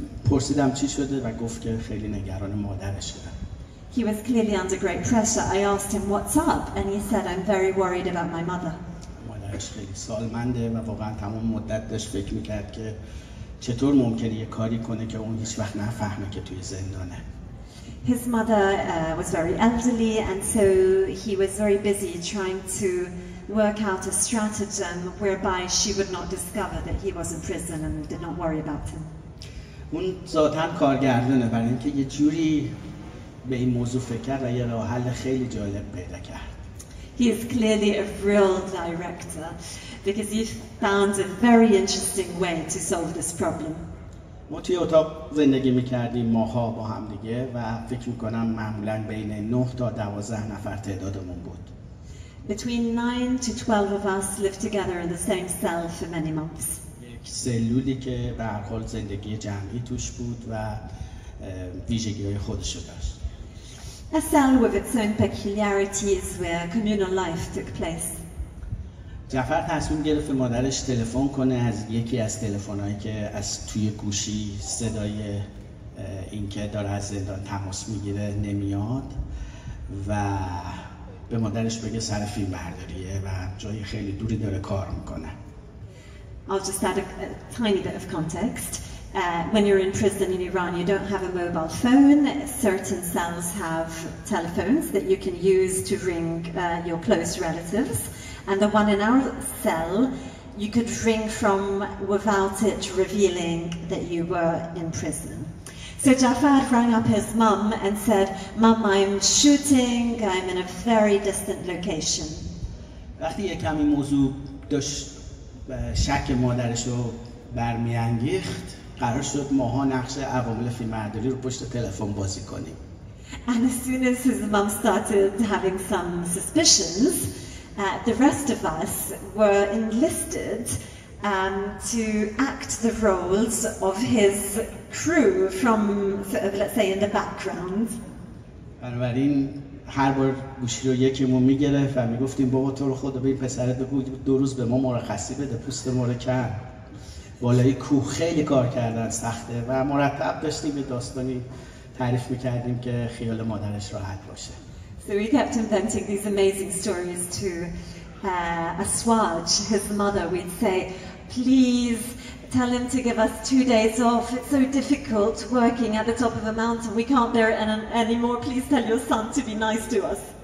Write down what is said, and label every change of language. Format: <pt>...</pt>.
<fa>پرسیدم چی شده و گفت که خیلی نگران مادرشه.</fa> <en>He was clearly under great pressure. I asked him what's up, and he said, I'm very worried about my mother.</en> <fa>مادرش خیلی سالمنده و واقعا تمام مدت داشت فکر میکرد که چطور ممکنه یه کاری کنه که اون هیچ وقت نفهمه که توی زندانه.</fa> <en>His mother was very elderly, and so he was very busy trying to work out a stratagem whereby she would not discover that he was in prison and did not worry about him.</en> <fa>اون ذاتاً کارگردانه، برای اینکه یه جوری به این موضوع فکر کرد و یه راه حل خیلی جالب پیدا کرد.</fa> <en>He is clearly a real director because he found a very interesting way to solve this problem.</en> <fa>ما توی اتاق زندگی میکردیم ماها با هم دیگه و فکر میکنم معمولاً بین 9 تا 12 نفر تعدادمون بود.</fa> <en>Between 9 to 12 of us lived together in the same cell for many months.</en> <fa>یک سلولی که به هر حال زندگی جمعی توش بود و ویژگی‌های خودشو داشت.</fa> <en>A cell with its own peculiarities where communal life took place.</en> <fa>جعفر تصمیم گرفت مادرش تلفن کنه از یکی از تلفن‌هایی که از توی گوشی صدای این که داره از زندان تماس میگیره نمیاد و به مادرش بگه سر فیلم برداریه و جای خیلی دوری داره کار میکنه.</fa> <en>I'll just add a tiny bit of context. When you're in prison in Iran, you don't have a mobile phone. Certain cells have telephones that you can use to ring your close relatives. And the one in our cell, you could ring from without it revealing that you were in prison. So Jafar rang up his mum and said, "Mum, I'm shooting, I'm in a very distant location."</en> <fa>وقتی یک کمی موضوع داشت شک مادرش رو برمیانگیخت، قرار شد ماها نقش عوامل فیلمبرداری رو پشت تلفن بازی کنیم.</fa> <en>And as soon as his mum started having some suspicions, the rest of us were enlisted to act the roles of his crew from, sort of, let's say, in the background.</en> <fa>بنابراین هر بار گوشی رو یکیمون میگرفت و میگفتیم بابا تو رو خدا به این پسرت بگو 2 روز به ما مرخصی بده، پوست ما رو کن. بالای کوه خیلی کار کردن سخته و مرتب داشتیم به داستانی تعریف میکردیم که خیال مادرش راحت باشه.</fa> <en>So we kept inventing these amazing stories to Aswaj, his mother. We'd say, please tell him to give us 2 days off. It's so difficult working at the top of a mountain. We can't bear it anymore. Please tell your son to be nice to us.</en>